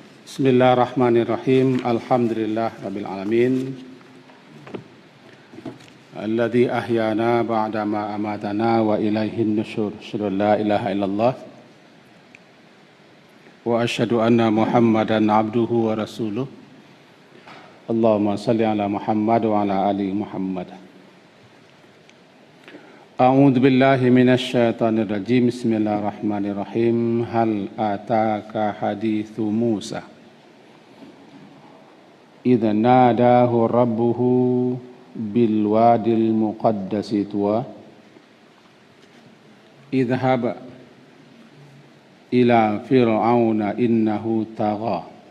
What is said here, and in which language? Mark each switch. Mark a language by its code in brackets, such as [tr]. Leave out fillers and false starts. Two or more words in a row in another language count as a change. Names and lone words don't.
[ar] بسم الله الرحمن الرحيم. الحمد لله رب العالمين. الذي أحيانا بعد ما أماتنا وإليه النشور. أشهد أن لا إله إلا الله وأشهد أن محمدا عبده ورسوله. اللهم صل على محمد وعلى آل محمد. أعوذ بالله من الشيطان الرجيم. بسم الله الرحمن الرحيم. هل أتاك حديث موسى إذ ناداه ربه بالواد المقدس طوى اذهب إلى فرعون إنه طغى